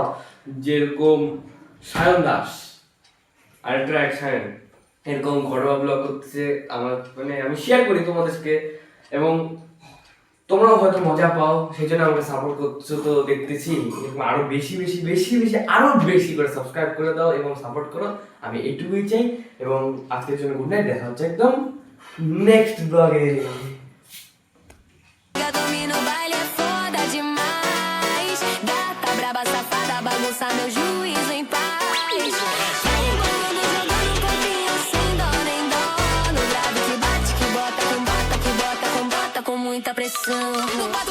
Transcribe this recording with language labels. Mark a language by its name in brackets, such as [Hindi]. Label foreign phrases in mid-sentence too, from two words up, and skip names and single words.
[Bangla] যেরকম সায়ন দাস, আরেকটা এক সায়ন এরকম ঘরোয়া ব্লগ করতেছে, আমার মানে আমি শেয়ার করি তোমাদেরকে, এবং তোমরাও হয়তো মজা পাও, সেই জন্য আমাকে সাপোর্ট করছো। তো দেখতেছি এরকম আরো বেশি বেশি বেশি বেশি আরো বেশি করে সাবস্ক্রাইব করে দাও এবং সাপোর্ট করো, আমি এইটুকুই চাই। এবং আজকের জন্য [English] good night, [Bangla] দেখা হচ্ছে একদম [English] next blog. [Portuguese] Domina o baile é foda demais. Gata braba safada bagunça meu juízo em paz. Vai embolando jogando copinho sem dó nem dó. No grave que bate, que bota com muita pressão.